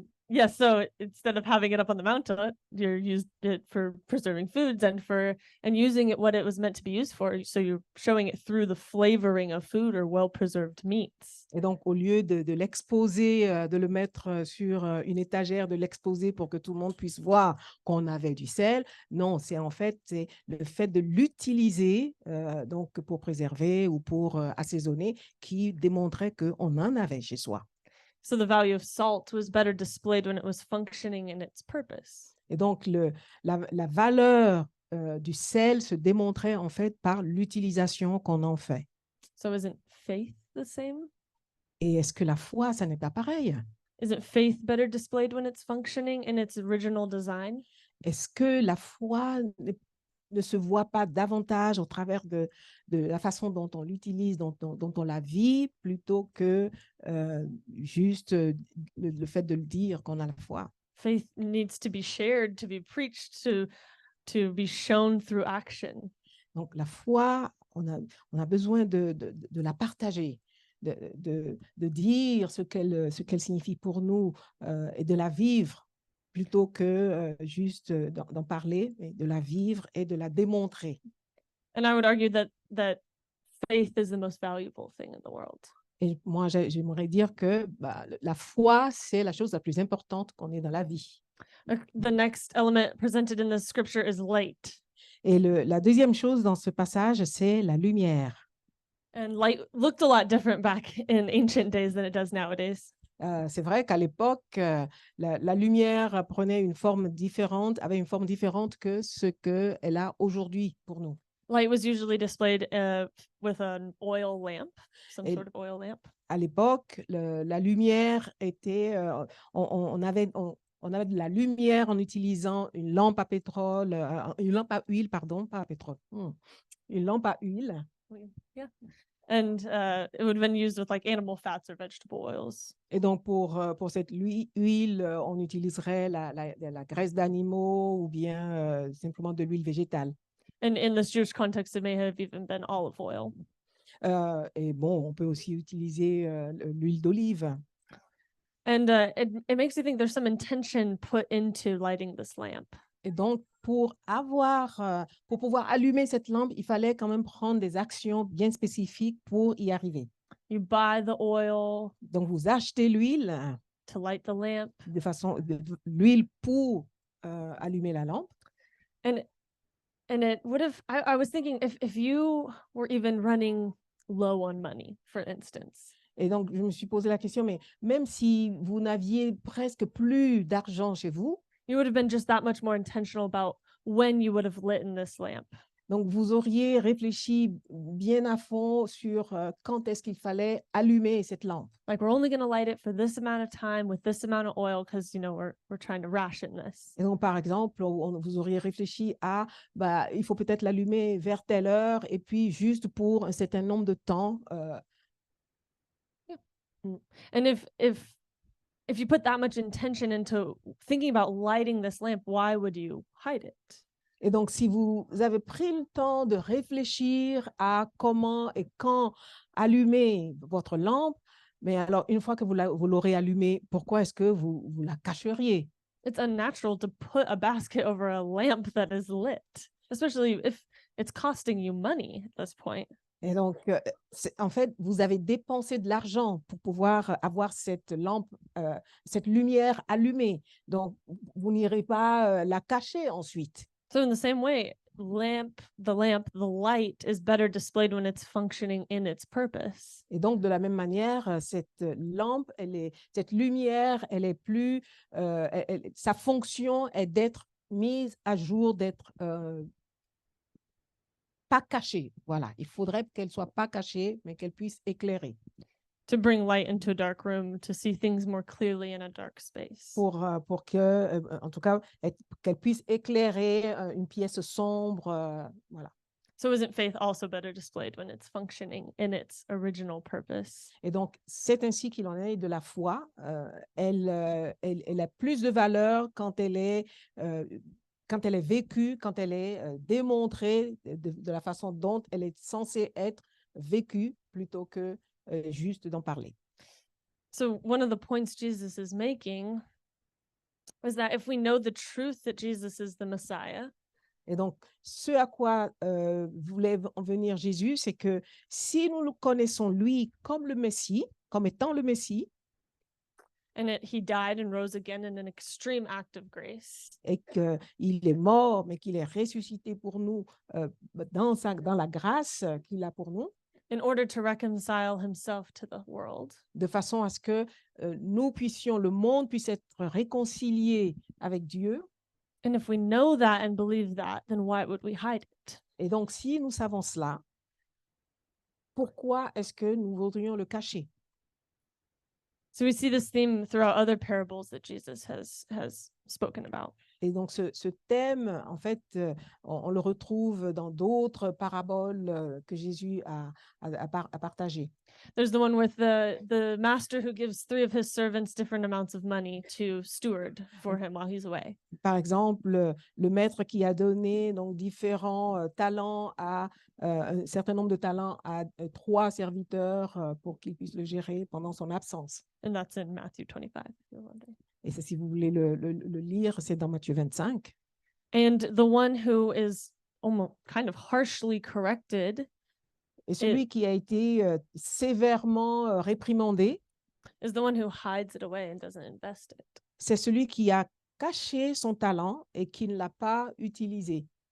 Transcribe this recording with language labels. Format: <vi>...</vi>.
<en>Yeah, so instead of having it up on the mountain, you used it for preserving foods and using it what it was meant to be used for. So you're showing it through the flavoring of food or well-preserved meats.</en> <fr>Et donc, au lieu de l'exposer, de le mettre sur une étagère, de l'exposer pour que tout le monde puisse voir qu'on avait du sel, non, c'est le fait de l'utiliser donc pour préserver ou pour assaisonner qui démontrait qu'on en avait chez soi.</fr> <en>So the value of salt was better displayed when it was functioning in its purpose.</en> <fr>Et donc, la valeur du sel se démontrait en fait par l'utilisation qu'on en fait.</fr> <en>So isn't faith the same?</en> <fr>Et est-ce que la foi, ça n'est pas pareil?</fr> <en>Isn't faith better displayed when it's functioning in its original design?</en> <fr>Est-ce que la foi ne se voit pas davantage au travers de la façon dont on l'utilise, dont on la vit, plutôt que juste le fait de le dire qu'on a la foi?</fr> <en>Faith needs to be shared, to be preached, to be shown through action.</en> <fr>Donc la foi, on a besoin de la partager, de dire ce qu'elle signifie pour nous et de la vivre plutôt que juste d'en parler, mais de la vivre et de la démontrer.</fr> <en>And I would argue that faith is the most valuable thing in the world.</en> <fr>Et moi, j'aimerais dire que la foi, c'est la chose la plus importante qu'on ait dans la vie.</fr> <en>The next element presented in the scripture is light.</en> <fr>Et la deuxième chose dans ce passage, c'est la lumière.</fr> <en>And light looked a lot different back in ancient days than it does nowadays.</en> <fr>C'est vrai qu'à l'époque, la lumière prenait une forme différente, avait une forme différente que ce qu'elle a aujourd'hui pour nous.</fr> <en>Light was usually displayed with an oil lamp, some</en> <fr>Et-</fr> <en>sort of oil lamp.</en> <fr>À l'époque, la lumière était, on avait de la lumière en utilisant une lampe à pétrole, une lampe à huile, pardon, pas à pétrole, une lampe à huile.</fr> <en>Yeah. And it would have been used with like animal fats or vegetable oils.</en> <fr>Et donc, pour cette huile, on utiliserait la graisse d'animaux ou bien simplement de l'huile végétale.</fr> <en>And in this Jewish context, it may have even been olive oil.</en> <fr>Et bon, on peut aussi utiliser l'huile d'olive.</fr> <en>And it makes you think there's some intention put into lighting this lamp.</en> <fr>Et donc, pour pouvoir allumer cette lampe, il fallait quand même prendre des actions bien spécifiques pour y arriver.</fr> <en>You buy the oil</en> <fr>Donc, vous achetez l'huile,</fr> <en>to light the lamp.</en> <fr>l'huile pour allumer la lampe.</fr> <en>And it would have, I was thinking if you were even running low on money, for instance,</en> <fr>Et donc, je me suis posé la question, mais même si vous n'aviez presque plus d'argent chez vous,</fr> <en>you would have been just that much more intentional about when you would have lit in this lamp.</en> <fr>donc vous auriez réfléchi bien à fond sur quand est-ce qu'il fallait allumer cette lampe.</fr> <en>Like we're only going to light it for this amount of time with this amount of oil because we're trying to ration this.</en> <fr>Et donc, par exemple, vous auriez réfléchi à, il faut peut-être l'allumer vers telle heure et puis juste pour un certain nombre de temps.</fr> <en>And if you put that much intention into thinking about lighting this lamp, why would you hide it?</en> <fr>Et donc, si vous avez pris le temps de réfléchir à comment et quand allumer votre lampe, mais alors, une fois que vous l'aurez allumée, pourquoi est-ce que vous la cacheriez?</fr> <en>It's unnatural to put a basket over a lamp that is lit, especially if it's costing you money at this point.</en> <fr>Et donc, en fait, vous avez dépensé de l'argent pour pouvoir avoir cette lampe, cette lumière allumée. Donc, vous n'irez pas la cacher ensuite.</fr> <en>So in the same way, the light is better displayed when it's functioning in its purpose.</en> <fr>Et donc, de la même manière, cette lampe, cette lumière, elle est plus, sa fonction est d'être mise à jour, d'être pas cachée. Voilà, il faudrait qu'elle soit pas cachée, mais qu'elle puisse éclairer.</fr> <en>To bring light into a dark room, to see things more clearly in a dark space.</en> <fr>Pour que, en tout cas, qu'elle puisse éclairer une pièce sombre, voilà.</fr> <en>So isn't faith also better displayed when it's functioning in its original purpose?</en> <fr>Et donc, c'est ainsi qu'il en est de la foi. Elle a plus de valeur quand elle est vécue, quand elle est démontrée de la façon dont elle est censée être vécue, plutôt que juste d'en parler.</fr> <en>So one of the points Jesus is making is that if we know the truth that Jesus is the Messiah,</en> <fr>Et donc, ce à quoi voulait en venir Jésus, c'est que si nous le connaissons lui comme le Messie, comme étant le Messie,</fr> <en>and he died and rose again in an extreme act of grace,</en> <fr>et qu'il est mort, mais qu'il est ressuscité pour nous dans la grâce qu'il a pour nous,</fr> <en>in order to reconcile himself to the world,</en> <fr>de façon à ce que le monde puisse être réconcilié avec Dieu.</fr> <en>and if we know that and believe that, then why would we hide it?</en> <fr>Et donc, si nous savons cela, pourquoi est-ce que nous voudrions le cacher?</fr> <en>So we see this theme throughout other parables that Jesus has spoken about.</en> <fr>Et donc, ce thème, en fait, on le retrouve dans d'autres paraboles que Jésus a partagées.</fr> <en>There's the one with the master who gives 3 of his servants different amounts of money to steward for him while he's away.</en> <fr>Par exemple, le maître qui a donné donc différents talents un certain nombre de talents à 3 serviteurs pour qu'ils puissent le gérer pendant son absence.</fr> <en>And that's in Matthew 25, if you're wondering.</en> <fr>Et ça, si vous voulez le lire, c'est dans Matthieu 25.</fr> <en>And the one who is almost kind of harshly corrected</en> <fr>Et celui qui a été sévèrement réprimandé,</fr> <en>is the one who hides it away and doesn't invest it.</en> <fr>c'est celui qui a caché son talent et qui ne l'a pas utilisé.</fr>